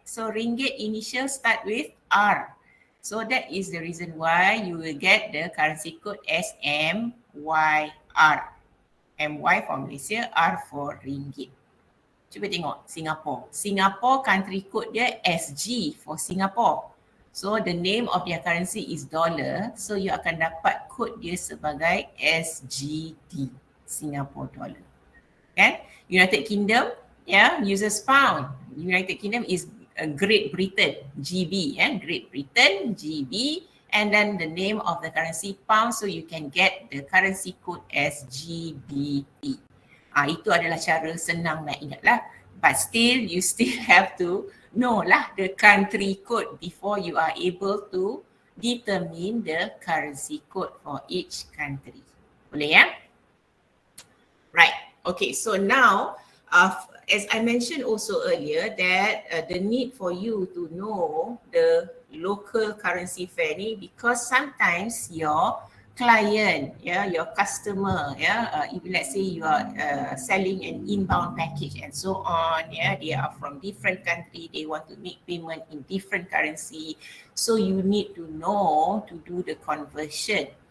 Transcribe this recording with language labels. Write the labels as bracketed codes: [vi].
[en] So ringgit initial start with R. So that is the reason why you will get the currency code as MYR. MY for Malaysia, R for ringgit. [ms] Cuba tengok [en] Singapore. Singapore country code dia SG for Singapore. So the name of their currency is dollar. So you [ms] akan dapat code dia sebagai SGD, Singapore dollar. [en] Kan? United Kingdom, uses pound. United Kingdom is Great Britain, GB, Great Britain, GB, and then the name of the currency pound, so you can get the currency code as GBP. [ms] Itu adalah cara senang nak ingat lah. [en] But still, you still have to know lah the country code before you are able to determine the currency code for each country. [ms] Boleh ya? [en] Right. Okay, so now as I mentioned also earlier that the need for you to know the local currency fair ni, because sometimes your client, your customer, if let's say you are selling an inbound package and so on, they are from different country, they want to make payment in different currency, so you need to know to do the conversion,